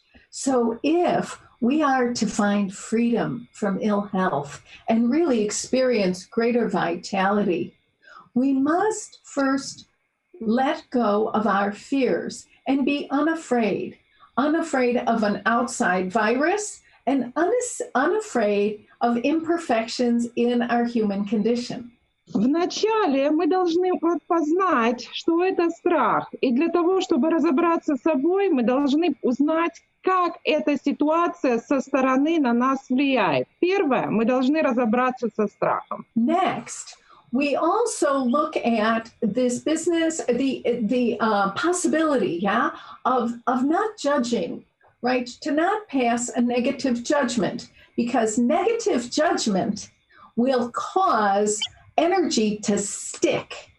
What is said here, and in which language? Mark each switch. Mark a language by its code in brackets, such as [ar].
[en] So if we are to find freedom from ill health and really experience greater vitality, we must first let go of our fears and be unafraid of an outside virus and unafraid of imperfections in our human condition. [ru] Вначале мы должны познать, что это страх. И для того, чтобы разобраться с собой, мы должны узнать, как эта ситуация со стороны на нас влияет. Первое, мы должны разобраться со страхом. [en] Next, we also look at this business, the possibility, of not judging, right? To not pass a negative judgment, because negative judgment will cause energy to stick.